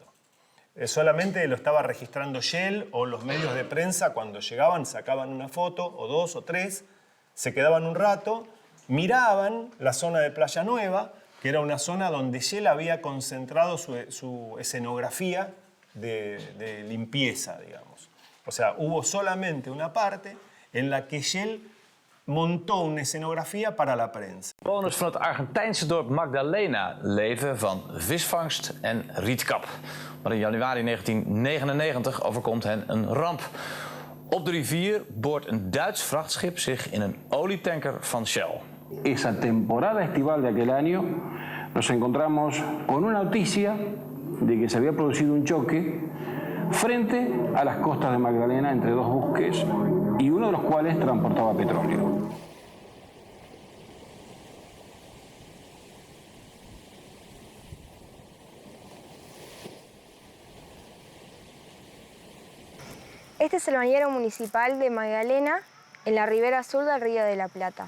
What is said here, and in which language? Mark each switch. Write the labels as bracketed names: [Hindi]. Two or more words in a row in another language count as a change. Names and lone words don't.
[Spanish] Solamente lo estaba registrando Shell o los medios de prensa cuando llegaban, sacaban una foto o dos o tres, se quedaban un rato, miraban la zona de Playa Nueva, que era una zona donde Shell había concentrado su escenografía de limpieza, digamos. O sea, hubo solamente una parte en la que Shell montó una escenografía para la prensa. [Dutch] Bewoners van het Argentijnse dorp Magdalena leven van visvangst en rietkap. Maar in januari 1999 overkomt hen een ramp. Op de rivier boort een Duits vrachtschip zich in een olietanker van Shell. [Spanish] Esa temporada estival de aquel año nos encontramos con una noticia de que se había producido un choque frente a las costas de Magdalena entre dos buques y uno de los cuales transportaba petróleo. Este es el bañero municipal de Magdalena, en la ribera sur del Río de la Plata.